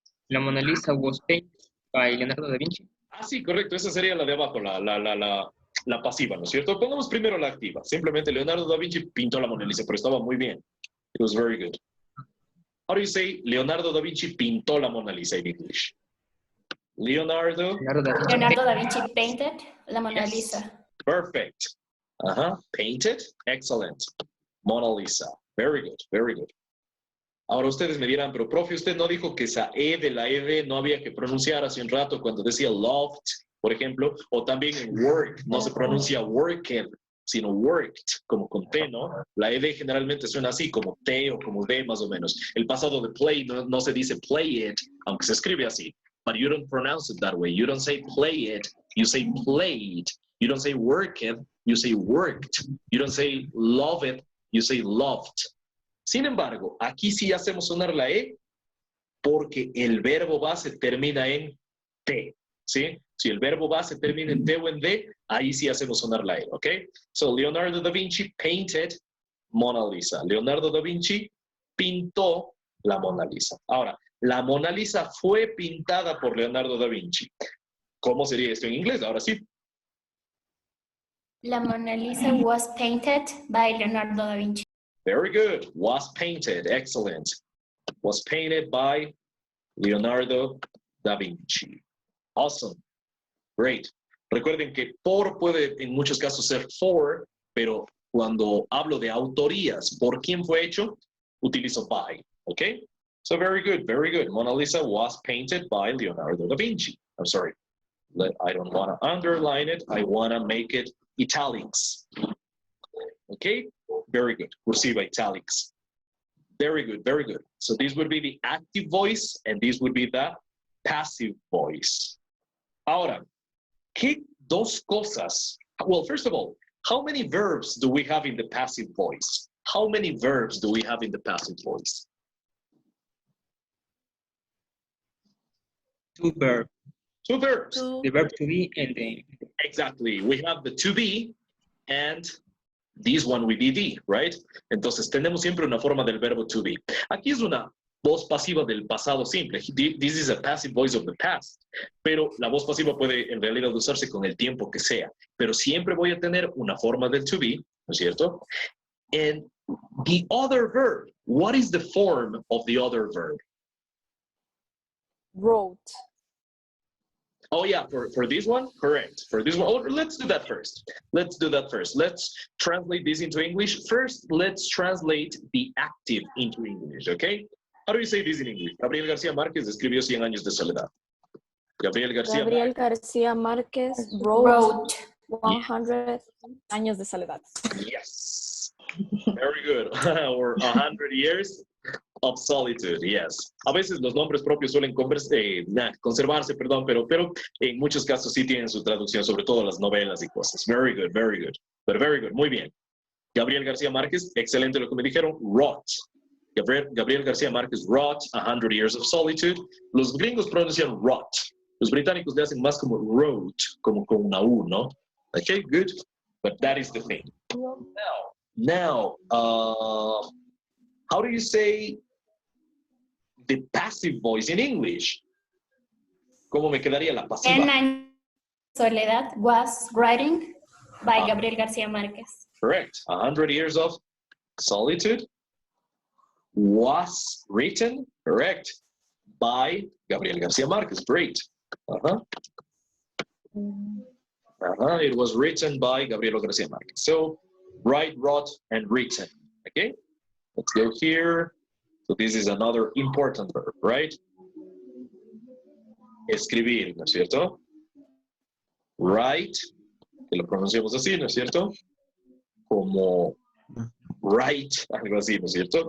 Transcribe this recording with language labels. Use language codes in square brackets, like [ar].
[en] La Mona Lisa was painted by Leonardo da Vinci. [es] Ah, sí, correcto. Esa sería la de abajo, la pasiva, ¿no es cierto? Pongamos primero la activa. Simplemente Leonardo da Vinci pintó la Mona Lisa, pero estaba muy bien. [en] It was very good. How do you say [es] Leonardo da Vinci pintó la Mona Lisa [en] in English? Leonardo da Vinci painted la Mona Lisa. Perfect. Painted. Excellent. Mona Lisa. Very good. Very good. [es] Ahora ustedes me dirán, pero profe, usted no dijo que esa E de la ED no había que pronunciar hace un rato cuando decía loved, por ejemplo, o también en work, no se pronuncia worked, sino worked, como con T, ¿no? La ED generalmente suena así, como T o como D más o menos. El pasado de play no se dice play it, aunque se escribe así. [en] But you don't pronounce it that way. You don't say play it, you say played. You don't say work it, you say worked. You don't say love it, you say loved. [es] Sin embargo, aquí sí hacemos sonar la E porque el verbo base termina en T, ¿sí? Si el verbo base termina en T o en D, ahí sí hacemos sonar la E, ¿ok? [en] So, [es] Leonardo da Vinci painted Mona Lisa. Leonardo da Vinci pintó la Mona Lisa. Ahora, La Mona Lisa fue pintada por Leonardo da Vinci. ¿Cómo sería esto en inglés? Ahora sí. [en] La Mona Lisa was painted by Leonardo da Vinci. Very good. Was painted. Excellent. Was painted by Leonardo da Vinci. Awesome. Great. [es] Recuerden que por puede en muchos casos ser for, pero cuando hablo de autorías, ¿por quién fue hecho? Utilizo [en] by. Okay? So very good, very good. Mona Lisa was painted by Leonardo da Vinci. I'm sorry. I don't want to underline it. I want to make it italics. Okay? Very good. Cursiva italics. Very good, very good. So this would be the active voice and this would be the passive voice. [es] Ahora, ¿qué dos cosas? [en] Well, first of all, how many verbs do we have in the passive voice? How many verbs do we have in the passive voice? Two verbs. Two verbs. The verb to be and the... Exactly. We have the to be and this one will be the, right? [es] Entonces tenemos siempre una forma del verbo to be. Aquí es una voz pasiva del pasado simple. [en] This is a passive voice of the past. [es] Pero la voz pasiva puede en realidad usarse con el tiempo que sea. Pero siempre voy a tener una forma del to be, ¿no es cierto? [en] And the other verb, what is the form of the other verb? Wrote. Oh yeah, for this one, correct. For this one, oh, let's do that first. Let's do that first. Let's translate this into English. First, let's translate the active into English, okay? How do you say this in English? [es] Gabriel García Márquez escribió 100 años de soledad. [en] Gabriel García Márquez wrote 100 años de soledad. Yes. Very good. Or 100 years of solitude, yes. [es] A veces los nombres propios suelen conservarse, perdón, pero en muchos casos sí tienen su traducción, sobre todo las novelas y cosas. [en] Very good, very good. But very good, [es] muy bien. [en] Gabriel García Márquez, [es] excelente lo que me dijeron, [en] wrote. Gabriel García Márquez wrote 100 Years of Solitude. [es] Los gringos pronuncian wrote. Los británicos le hacen más como wrote, como con una U, ¿no? [en] Okay, good. But that is the thing. Now, how do you say the passive voice in English? [es] ¿Cómo me quedaría la pasiva? [en] 100 años de soledad was writing by Gabriel García Márquez. Correct. 100 Years of Solitude was written, correct, by Gabriel García Márquez. Great. It was written by Gabriel García Márquez. So, write, wrote, and written. Okay? Let's go here. So this is another important verb, right? [es] Escribir, ¿no es cierto? Write, que lo pronunciamos así, ¿no es cierto? Como write, algo así, ¿no es cierto?